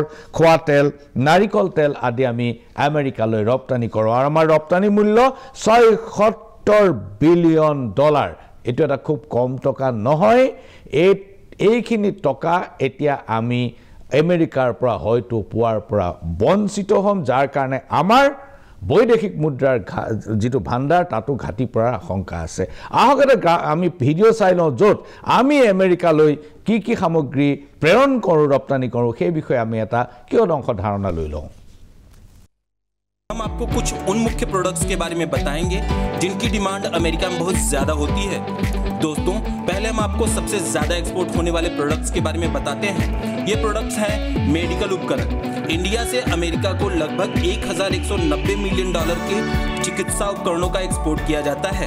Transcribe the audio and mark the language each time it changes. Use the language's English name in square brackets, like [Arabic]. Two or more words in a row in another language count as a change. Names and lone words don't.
[Assamese] খোৱা তেল নাৰিকল তেল আদি আমি আমেৰিকালৈ ৰপ্তানি কৰোঁ আৰু আমাৰ ৰপ্তানি মূল্য $76 বিলিয়ন এইটো এটা খুব কম টকা নহয় এইখিনি টকা এতিয়া আমি আমেৰিকাৰ পৰা হয়তো পোৱাৰ পৰা বঞ্চিত হ'ম, যাৰ কাৰণে আমাৰ বৈদেশিক মুদ্ৰাৰ যিটো ভাণ্ডাৰ তাতো ঘাটি পৰাৰ আশংকা আছে। আহক এটা আমি ভিডিঅ' চাই লওঁ য'ত আমি আমেৰিকালৈ কি কি সামগ্ৰী প্ৰেৰণ কৰোঁ, ৰপ্তানি কৰোঁ, সেই বিষয়ে আমি এটা কিয়দ অংশ ধাৰণা লৈ লওঁ। [Hindi] हम आपको कुछ उन मुख्य प्रोडक्ट्स के बारे में बताएंगे जिनकी डिमांड अमेरिका में बहुत ज़्यादा होती है। दोस्तों, पहले हम आपको सबसे ज़्यादा एक्सपोर्ट होने वाले प्रोडक्ट्स के बारे में बताते हैं। ये प्रोडक्ट्स हैं मेडिकल उपकरण। इंडिया से अमेरिका को लगभग $1190 मिलियन के चिकित्सा उपकरणों का एक्सपोर्ट किया जाता है।